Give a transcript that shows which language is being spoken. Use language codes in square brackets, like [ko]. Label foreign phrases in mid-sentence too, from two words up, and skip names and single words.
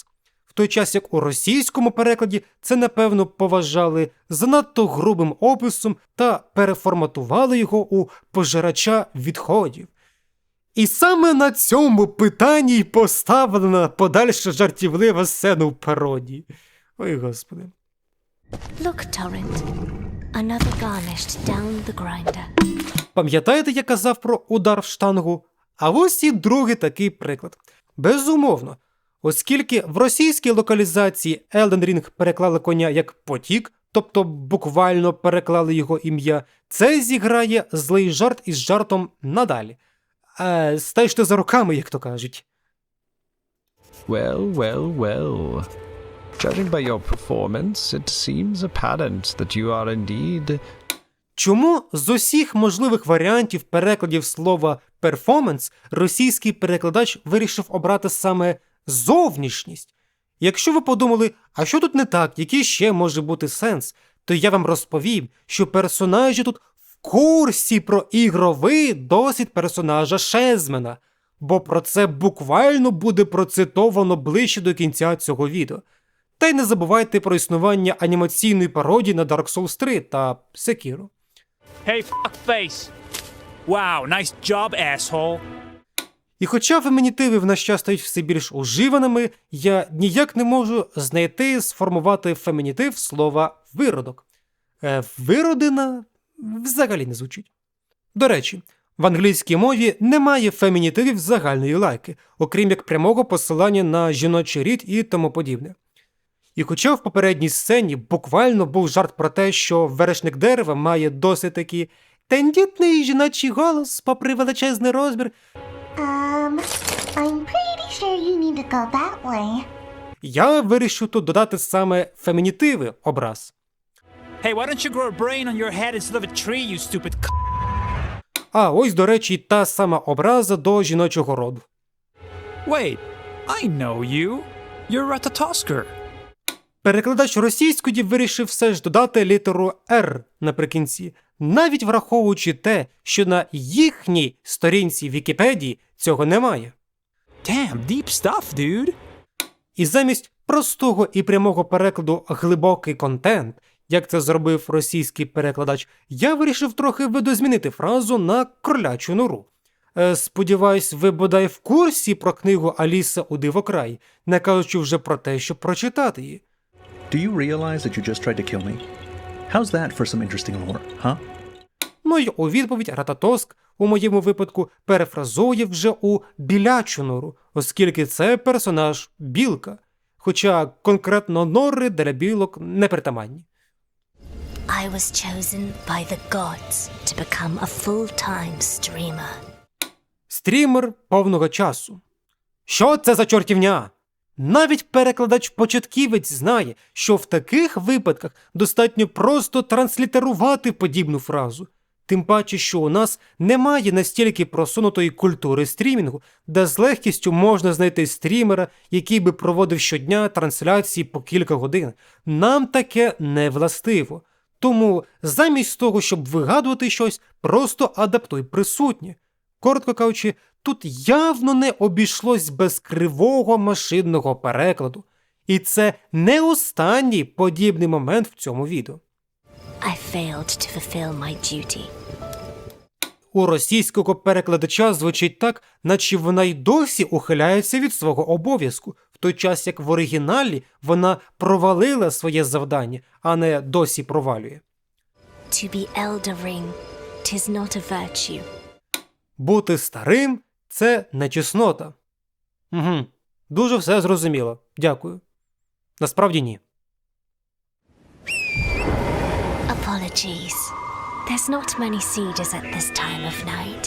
[uk] В той час як у російському перекладі це, напевно, поважали занадто грубим описом та переформатували його у пожирача відходів. І саме на цьому питанні й поставлена подальша жартівлива сцена в пародії. Ой, Господи. [en] Look, Torrent. Another garnished down the grinder. [uk] Пам'ятаєте, я казав про удар в штангу? А ось і другий такий приклад. Безумовно. Оскільки в російській локалізації Elden Ring переклали коня як потік, тобто буквально переклали його ім'я, це зіграє злий жарт із жартом надалі. Стежте за руками, як то кажуть. [en] Well, well, well. Judging by your performance, it seems apparent that you are indeed... [uk] Чому з усіх можливих варіантів перекладів слова «перформанс» російський перекладач вирішив обрати саме «зовнішність»? Якщо ви подумали, а що тут не так, який ще може бути сенс, то я вам розповім, що персонажі тут в курсі про ігровий досвід персонажа Шезмена, бо про це буквально буде процитовано ближче до кінця цього відео. Та й не забувайте про існування анімаційної пародії на Dark Souls 3 та Sekiro. [en] Hey, fuckface. Wow, nice job, asshole. [uk] І хоча фемінітиви в наш час стають все більш уживаними, я ніяк не можу знайти, сформувати фемінітив слова «виродок». «Виродина» взагалі не звучить. До речі, в англійській мові немає фемінітивів загальної лайки, окрім як прямого посилання на жіночий рід і тому подібне. І хоча в попередній сцені буквально був жарт про те, що вершник дерева має досить такий тендітний жіночий голос, попри величезний розмір, [en] I'm pretty sure you need to go that way. [uk] я вирішив тут додати саме фемінітиви образ. [en] Hey, why don't you grow a brain on your head instead of a tree, you stupid c***? [uk] А ось, до речі, та сама образа до жіночого роду. [en] Wait, I know you. You're Ratatoskr. [uk] Перекладач російської вирішив все ж додати літеру «Р» наприкінці, навіть враховуючи те, що на їхній сторінці Вікіпедії цього немає. [en] Damn, deep stuff, dude. [uk] І замість простого і прямого перекладу «глибокий контент», як це зробив російський перекладач, я вирішив трохи видозмінити фразу на кролячу нору. Сподіваюсь, ви бодай в курсі про книгу «Аліса у Дивокраї», не кажучи вже про те, щоб прочитати її. [en] Do you realize that you just tried to kill me? How's that for some interesting lore, huh? [uk] Ну й у відповідь Рататоск, у моєму випадку, перефразує вже у білячу нору, оскільки це персонаж білка, хоча конкретно нори для білок не притаманні. [en] I was chosen by the gods to become a full-time streamer. [uk] Стрімер повного часу. Що це за чортівня? Навіть перекладач-початківець знає, що в таких випадках достатньо просто транслітерувати подібну фразу. Тим паче, що у нас немає настільки просунутої культури стрімінгу, де з легкістю можна знайти стрімера, який би проводив щодня трансляції по кілька годин. Нам таке не властиво. Тому замість того, щоб вигадувати щось, просто адаптуй присутнє. Коротко кажучи, тут явно не обійшлось без кривого машинного перекладу. І це не останній подібний момент в цьому відео. [en] I failed to fulfill my duty. [uk] У російського перекладача звучить так, наче вона й досі ухиляється від свого обов'язку, в той час як в оригіналі вона провалила своє завдання, а не досі провалює. [en] To be eldering, 'tis not a virtue. [uk] Бути старим – це не чеснота. Угу, дуже все зрозуміло. Дякую. Насправді ні. [en] Apologies. There's not many sieges at this time of night.